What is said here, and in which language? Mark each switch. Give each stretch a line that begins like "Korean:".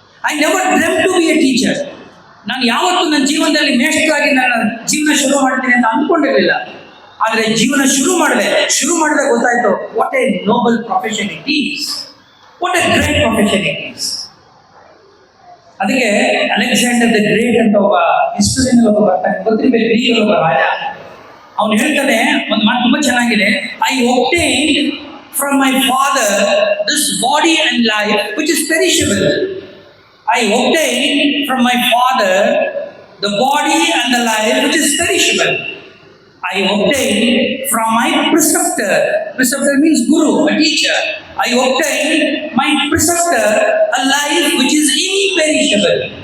English: I never dreamt to be a teacher.
Kannada: ನಾನು ಯಾವತ್ತೂ ನನ್ನ ಜೀವನದಲ್ಲಿ ಮೇಷ್ಟ್ರಾಗಿ ನನ್ನ ಜೀವನ ಶುರು ಮಾಡ್ತೀನಿ ಅಂತ ಅಂದ್ಕೊಂಡಿರಲಿಲ್ಲ. ಆದರೆ ಜೀವನ ಶುರು ಮಾಡಿದಾಗ ಗೊತ್ತಾಯ್ತು,
English: What a noble profession it is, what a great profession it is.
Kannada: ಅದಕ್ಕೆ ಅಲೆಕ್ಸಾಂಡರ್ ದ ಗ್ರೇಟ್ ಅಂತ ಒಬ್ಬ ಹಿಸ್ಟರಿನಲ್ಲಿ ಒಬ್ಬ ಬರ್ತಾನೆ, ಗೊತ್ತಿರಬೇಕು, ಗ್ರೀಕಲ್ಲಿ ಒಬ್ಬ ರಾಜ. ಅವನು ಹೇಳ್ತಾನೆ ಒಂದು ಮಾತು ತುಂಬಾ ಚೆನ್ನಾಗಿದೆ,
English: I obtained from my father this body and life which is perishable. I obtained from my father the body and the life which is perishable. I obtained from my preceptor. Preceptor means guru, a teacher. I obtained my preceptor a life which is imperishable.